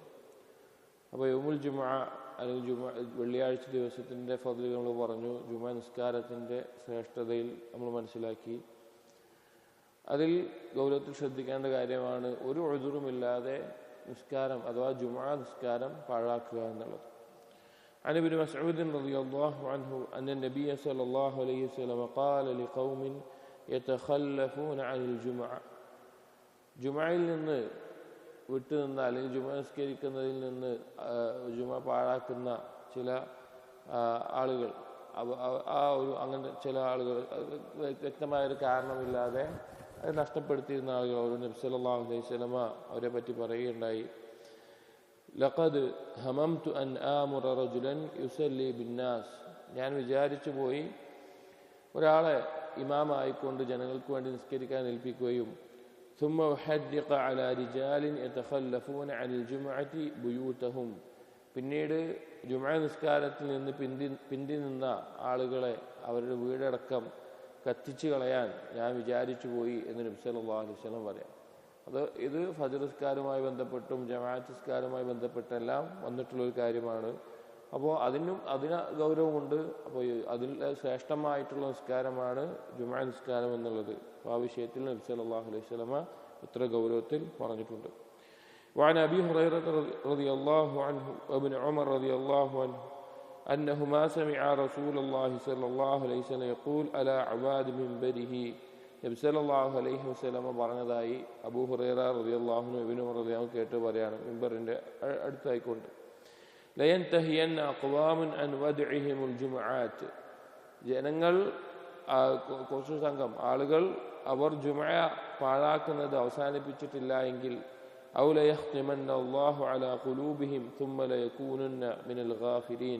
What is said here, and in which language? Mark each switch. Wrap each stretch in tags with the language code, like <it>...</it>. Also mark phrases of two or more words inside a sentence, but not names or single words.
<ml>അപ്പോൾ</ml> <ar>يوم الجمعة</ar> <ml>അല്ലെങ്കിൽ വെള്ളിയാഴ്ച ദിവസത്തിൻ്റെ ഫദ്ല് നമ്മൾ പറഞ്ഞു. ജുമുഅ നിസ്കാരത്തിൻ്റെ ശ്രേഷ്ഠതയിൽ നമ്മൾ മനസ്സിലാക്കി. അതിൽ ഗൗരവത്തിൽ ശ്രദ്ധിക്കേണ്ട കാര്യമാണ് ഒരു ഉദ്റുമില്ലാതെ നിസ്കാരം അഥവാ ജുമുഅ നിസ്കാരം പാഴാക്കുക എന്നുള്ളത്.</ml> <ar>عن ابن مسعود رضي الله عنه أن النبي صلى الله عليه وسلم قال لقوم يتخلفون عن الجمعة.</ar> <ml>ജുമുഅയിൽ നിന്ന് വിട്ടുനിന്ന അല്ലെങ്കിൽ ജുമുഅ നിസ്കരിക്കുന്നതിൽ നിന്ന് ജുമുഅ പാഴാക്കുന്ന ചില ആളുകൾ, അങ്ങനെ ചില ആളുകൾ വ്യക്തമായൊരു കാരണമില്ലാതെ അത് നഷ്ടപ്പെടുത്തിയിരുന്ന ആളുകൾ അവർ നബി</ml> <ar>صلى الله عليه وسلم</ar> <ml>അവരെ പറ്റി പറയുകയുണ്ടായി.</ml> <ar>لقد هممت أن آمر رجلا يصلي بالناس.</ar> <ml>ഞാൻ വിചാരിച്ചു പോയി ഒരാളെ ഇമാമായിക്കൊണ്ട് ജനങ്ങൾക്ക് വേണ്ടി നിസ്കരിക്കാൻ ഏൽപ്പിക്കുകയും</ml> <ar>ثم أحدق على رجال يتخلفون عن الجمعة بيوتهم.</ar> <ml>പിന്നീട് ജുമുഅ നിസ്കാരത്തിൽ നിന്ന് പിന്തി നിന്ന ആളുകളെ അവരുടെ വീടടക്കം കത്തിച്ചു കളയാൻ ഞാൻ വിചാരിച്ചു പോയി എന്ന് നബി</ml> <ar>صلى الله عليه وسلم</ar> <ml>പറയാം. ഇത് ഫജ്ർ നിസ്കാരവുമായി ബന്ധപ്പെട്ടും ജമാഅത്ത് നിസ്കാരവുമായി ബന്ധപ്പെട്ടെല്ലാം വന്നിട്ടുള്ളൊരു കാര്യമാണ്. അപ്പോൾ അതിന് ഗൗരവമുണ്ട്. അപ്പോൾ അതിൽ ശ്രേഷ്ഠമായിട്ടുള്ള നിസ്കാരമാണ് ജുമുഅ നിസ്കാരം എന്നുള്ളത്. അപ്പോൾ ആ വിഷയത്തിൽ നബി</ml> <ar>صلى الله عليه وسلم</ar> <ml>ഇത്ര ഗൗരവത്തിൽ പറഞ്ഞിട്ടുണ്ട്.</ml> <ar>وعن أبي هريرة رضي الله عنه وابن عمر رضي الله عنه أنهما سمعا رسول الله صلى الله عليه وسلم يقول على عباد منبره.</ar> <ml>നബി</ml> <ar>صلى الله عليه وسلم</ar> <ml>പറഞ്ഞതായി അബൂ ഹുറൈറ</ml> <ar>رضي الله عنه</ar> <ml>ഇബ്നു ഉമർ</ml> <ar>رضي الله عنه</ar> <ml>കേട്ട് പറയാണ്, മിമ്പറിന്റെ അടുത്തായിക്കൊണ്ട്.</ml> <ar>لينتهين أقوام عن ودعهم الجمعة.</ar> <ml>ജനങ്ങൾ, കുറച്ചു സംഘം ആളുകൾ അവർ ജുമുഅ പാഴാക്കുന്നത് അവസാനിപ്പിച്ചിട്ടില്ല എങ്കിൽ</ml> <ar>أو ليختمن الله على قلوبهم ثم ليكونن من الغافلين.</ar>